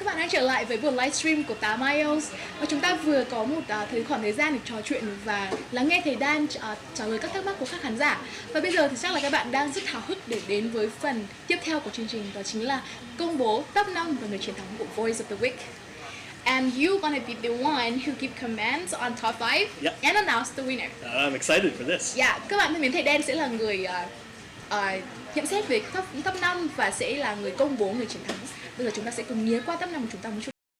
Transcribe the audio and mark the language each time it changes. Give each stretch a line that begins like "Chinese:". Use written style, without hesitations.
Vietnamese: Trở lại với buổi livestream của 8 IELTS và chúng ta vừa có một khoảng thời gian để trò chuyện và lắng nghe thầy Dan trả lời các thắc mắc của các khán giả. Và bây giờ thì chắc là các bạn đang rất háo hức để đến với phần tiếp theo của chương trình, đó chính là công bố top 5 và người chiến thắng của Voice of the Week.
English: And you're gonna be the one who give comments on top 5 and announce the winner. I'm excited for this.
Vietnamese: Yeah, các bạn thân mến, thầy Dan sẽ là người nhận xét về top 5 và sẽ là người công bố người chiến thắng. Bây giờ chúng ta sẽ cùng nhớ qua top 5 của chúng ta một chút.